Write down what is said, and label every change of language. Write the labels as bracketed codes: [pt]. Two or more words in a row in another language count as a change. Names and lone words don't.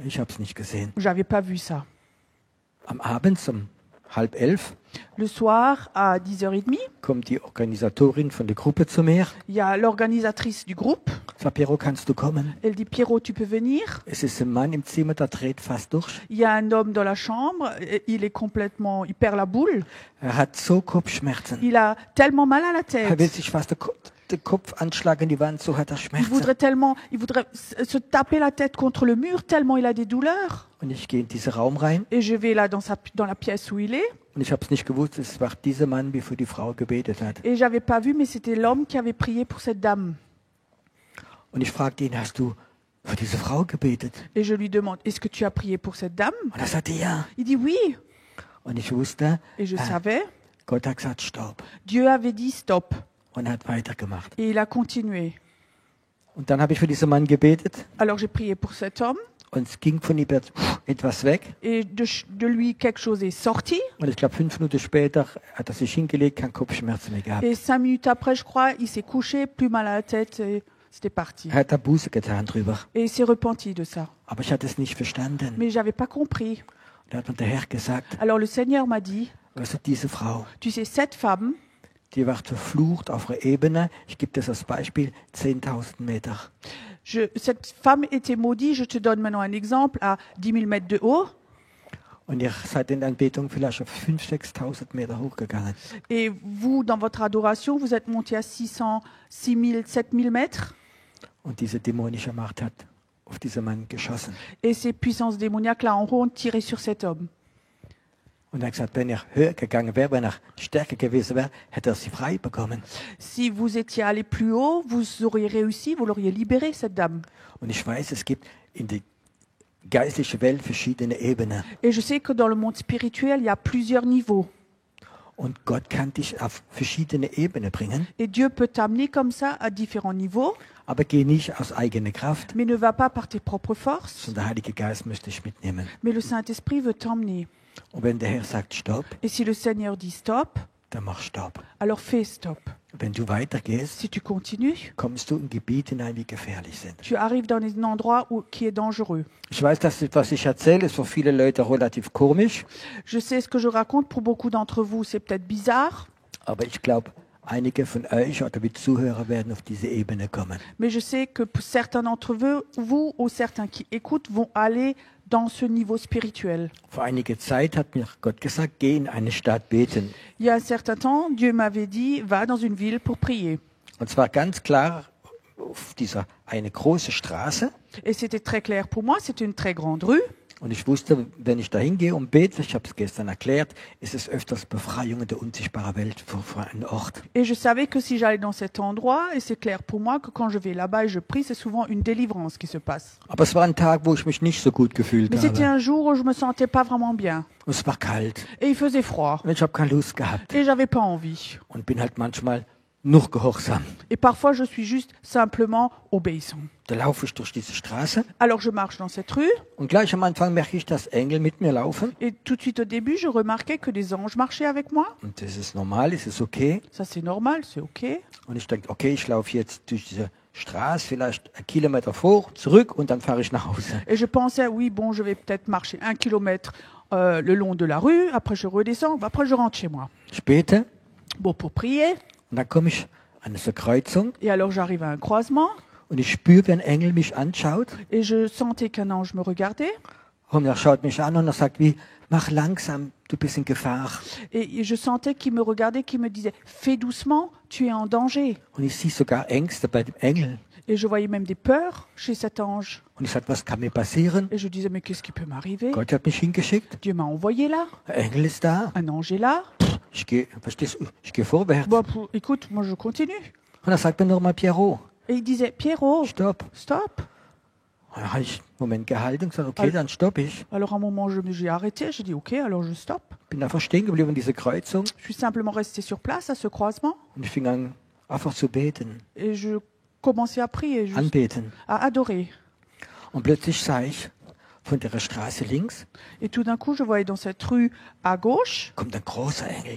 [de] Ich habe es nicht gesehen. [fr] J'avais pas vu ça. [de] Am Abend um 10:30 [fr] Le soir, à 10h30, [de] kommt die Organisatorin von der Gruppe zu mir. [fr] il y a l'organisatrice du groupe. [de] Sagt, Piero, kannst du kommen? [fr] Elle dit, Pierrot, tu peux venir? [de] Es ist ein Mann im Zimmer, der dreht fast durch. [fr] Il y a un homme dans la chambre, il perd la boule. [de] Er hat so Kopfschmerzen. [fr] Il a tellement mal à la [de] Er will [fr] tête. [de] sich fast den Kopf anschlagen in die Wand, so hat er Schmerzen. [fr] Il voudrait se taper la tête contre le mur tellement il a des douleurs. [de] Und ich gehe in diesen Raum rein [fr] Et je vais là dans la pièce où il est. [de] und ich habe es nicht gewusst, es war dieser Mann, der für die Frau gebetet hat. [fr] Et j'avais pas vu, mais c'était l'homme qui avait prié pour cette dame. [de] Und ich fragte ihn, hast du für diese Frau gebetet? [fr] Et je lui demande, est-ce que tu as prié pour cette dame? [de] Und er sagte, ja. [fr] Il dit oui. [de] Und ich wusste, [fr] Et je savais, [de] Gott hat gesagt, stopp. [fr] Dieu avait dit stop. [de] Und er hat weitergemacht. [fr] Et il a continué. [de] Und dann habe ich für diesen Mann gebetet [fr] Alors j'ai prié pour cet homme [de] und es ging von ihm etwas weg. [fr] et de lui quelque chose est sorti. [de] Und ich glaube, 5 Minuten später hat er sich hingelegt, keine Kopfschmerzen mehr gehabt. [fr] Et 5 minutes après, je crois, il s'est couché, plus mal à la tête et c'était parti. [de] Er hat da Buße getan drüber. [fr] Et il s'est repenti de ça. [de] Aber ich hatte es nicht verstanden. [fr] Mais j'avais pas compris. [de] Da hat mir der Herr gesagt, [fr] Alors le Seigneur m'a dit, [de] weißt du, diese Frau, [fr] tu sais, cette femme, [de] die wird verflucht auf einer Ebene, ich gebe das als Beispiel, 10.000 Meter. [fr] cette femme était maudite, je te donne maintenant un exemple, à 10 000 mètres de haut. [de] Und ihr seid in der Anbetung vielleicht auf 5.000, 6.000 Meter hochgegangen. [fr] Et vous, dans votre adoration, vous êtes monté à 600, 6 000, 7 000 mètres. [de] Und diese dämonische Macht hat auf diesen Mann geschossen. [fr] Et ces puissances démoniaques là en haut ont tiré sur cet homme. [de] Und er hat gesagt, wenn er höher gegangen wäre, wenn er stärker gewesen wäre, hätte er sie frei bekommen. [fr] Si vous étiez allé plus haut, vous auriez réussi, vous l'auriez libéré, cette dame. [de] Und ich weiß, es gibt in der geistlichen Welt verschiedene Ebenen. [fr] Et je sais que dans le monde spirituel, il y a plusieurs niveaux. [de] Und Gott kann dich auf verschiedene Ebenen bringen, [fr] Et Dieu peut t'amener comme ça à différents niveaux, [de] aber geh nicht aus eigener Kraft, [fr] mais ne va pas par tes propres forces. [de] sondern der Heilige Geist möchte dich mitnehmen. [fr] Mais le Saint-Esprit veut t'emmener. [de] Und wenn der Herr sagt Stopp, [fr] Et si le Seigneur dit stop, [de] dann mach Stopp. [fr] alors fais stop. [de] Wenn du weitergehst, [fr] Si tu continues, [de] kommst du in Gebiete hinein, die gefährlich sind. [fr] tu arrives dans un endroit qui est dangereux. [de] Ich weiß, dass was ich erzähle, ist für viele Leute relativ komisch, [fr] Je sais ce que je raconte, pour beaucoup d'entre vous, c'est peut-être bizarre, [de] aber ich glaube, einige von euch oder die Zuhörer werden auf diese Ebene kommen. [fr] mais je sais que pour certains d'entre vous ou certains qui écoutent vont aller dans ce niveau spirituel. [de] Vor einiger Zeit hat mir Gott gesagt, geh in eine Stadt beten. [fr] Il y a un certain temps, Dieu m'avait dit, va dans une ville pour prier. [de] Und zwar ganz klar auf dieser eine große Straße. [fr] Et c'était très clair pour moi, c'était une très grande rue. [de] Und ich wusste, wenn ich da hingehe und bete, ich habe es gestern erklärt, ist es öfters Befreiung in der unsichtbaren Welt für einen Ort. [fr] Et je savais que si j'allais dans cet endroit, et c'est clair pour moi que quand je vais là-bas et je prie, c'est souvent une délivrance qui se passe. [de] Aber es war ein Tag, wo ich mich nicht so gut gefühlt [fr] Mais c'était [de] habe. [fr] un jour où je me sentais pas vraiment bien. [de] Und es war kalt. [fr] Et il faisait froid. [de] Und ich habe keine Lust gehabt. [fr] Et j'avais pas envie. [de] Und bin halt manchmal noch gehorsam. [fr] Et parfois, je suis juste simplement obéissant. [de] Da laufe ich durch diese Straße [fr] Alors, je marche dans cette rue, [de] und gleich am Anfang merke ich, dass Engel mit mir laufen. [fr] et tout de suite au début, je remarquais que des anges marchaient avec moi. [de] Und das ist normal, das ist okay. [fr] Ça, c'est normal, c'est OK. [de] Und ich denke, okay, ich laufe jetzt durch diese Straße, vielleicht 1 Kilometer vor, zurück und dann fahre ich nach Hause. [fr] Et je pensais, oui, bon, je vais peut-être marcher 1 kilomètre le long de la rue, après je redescends, après je rentre chez moi. [de] Ich bete [fr] Bon, pour prier. [de] und dann komme ich an diese Kreuzung [fr] Et alors, j'arrive à un croisement, [de] und ich spüre, wie ein Engel mich anschaut [fr] et je sentais qu'un ange me regardait. [de] und er schaut mich an und er sagt wie, mach langsam, du bist in Gefahr. [fr] Et je sentais qu'il me regardait, qu'il me disait, fais doucement, tu es en danger. [de] Und ich sehe sogar Ängste bei dem Engel. [fr] Et je voyais même des peurs chez cet ange. [de] Und ich sage, was kann mir passieren? [fr] Et je disais, mais qu'est-ce qui peut m'arriver? [de] Gott hat mich hingeschickt, [fr] Dieu m'a envoyé là. [de] der Engel ist da. [fr] Un ange est là. [de] Ich gehe, verstehst du, ich gehe vorwärts. [fr] Bon, écoute, moi je continue. [de] Und er sagt mir nochmal, Pierrot, [fr] Et il disait, Pierrot, [de] stopp. [fr] stop. [de] Und dann habe ich einen Moment gehalten und gesagt, okay, dann stopp ich. [fr] Alors à un moment, j'ai arrêté, j'ai dit, ok, alors je stoppe. [de] Bin einfach stehen geblieben in dieser Kreuzung [fr] Je suis simplement resté sur place à ce croisement [de] und ich fing an, einfach zu beten, [fr] et je commençais à prier, juste [de] anbeten. [fr] à adorer. [de] Und plötzlich sah ich, von der Straße links [fr] Et tout d'un coup, je voyais dans cette rue à gauche, [de] kommt ein großer Engel,